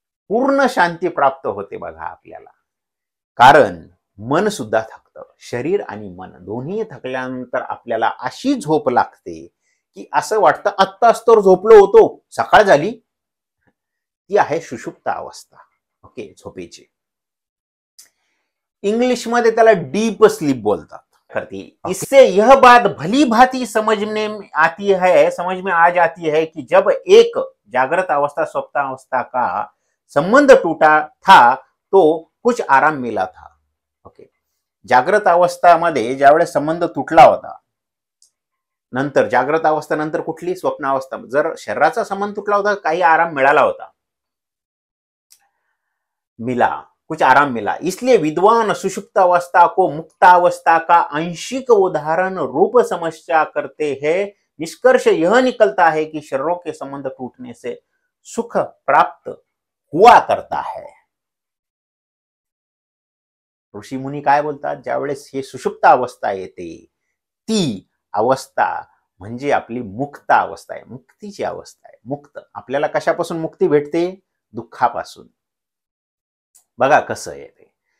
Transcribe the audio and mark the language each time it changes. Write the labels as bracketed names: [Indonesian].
[Marathi] पूर्ण शांती प्राप्त होते बघा आपल्याला. कारण मन सुद्धा थकतं, शरीर आणि मन दोन्ही थकल्यानंतर आपल्याला अशी झोप लागते की असं वाटतं आत्ताच तर झोपलो होतो, सकाळ झाली. ती आहे सुषुप्त अवस्था. ओके, झोपेची. इंग्लिश मध्ये त्याला डीप स्लीप बोलतात. [Hindi] इससे यह बात भली भांति समझ में आ जाती है कि जब एक जागृत अवस्था स्वप्न अवस्था का संबंध टूटा था तो कुछ आराम मिला था. [Marathi] ओके, जागृत अवस्थामध्ये ज्यावेळेस संबंध तुटला होता, नंतर जागृत अवस्था नंतर कुठली, स्वप्न अवस्था, जर शरीराचा संबंध तुटला होता काही आराम मिळाला होता, [Hindi] कुछ आराम मिला. इसलिए विद्वान सुषुप्त अवस्था को मुक्तावस्था का आंशिक उदाहरण रूप समस्या करते हैं. निष्कर्ष यह निकलता है कि शरीरों के संबंध टूटने से सुख प्राप्त हुआ करता है. [Marathi] ऋषी मुनी काय बोलतात, ज्यावेळेस हे सुषुप्त अवस्था येते ती अवस्था म्हणजे आपली मुक्त अवस्था आहे, मुक्तीची अवस्था आहे. मुक्त, आपल्याला कशापासून मुक्ती भेटते, दुःखापासून. बघा कसं आहे ते.